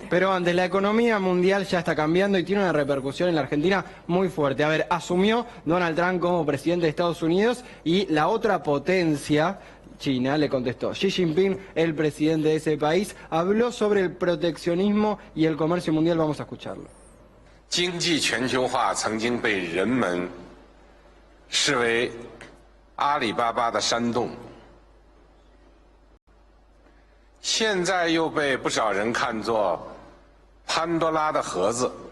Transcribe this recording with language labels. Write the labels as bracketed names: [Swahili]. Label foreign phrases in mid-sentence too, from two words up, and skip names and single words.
[Spanish] Pero antes, la economía mundial ya está cambiando y tiene una repercusión en la Argentina muy fuerte. A ver, asumió Donald Trump como presidente de Estados Unidos y la otra potencia, China, le contestó. Xi Jinping, el presidente de ese país, habló sobre el proteccionismo y el comercio mundial. Vamos a escucharlo. [Chinese] 经济全球化曾经被人们视为阿里巴巴的山洞，现在又被不少人看作潘多拉的盒子。